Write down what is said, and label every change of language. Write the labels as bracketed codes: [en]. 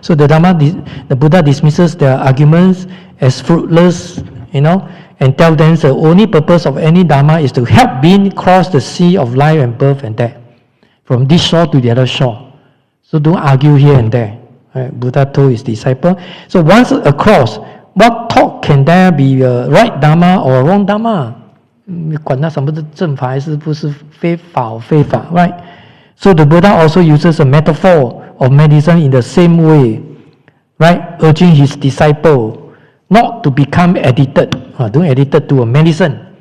[en] So the Buddha dismisses their arguments as fruitless, and tells them the only purpose of any Dharma is to help beings cross the sea of life and birth and death, from this shore to the other shore. So don't argue here and there. Right? Buddha told his disciple. So once across, what thought can there be a right Dharma or a wrong Dharma? [zh] 你管它什么是正法还是不是非法 right? [en] So the Buddha also uses a metaphor of medicine in the same way, right? Urging his disciple not to become addicted, don't addicted to a medicine.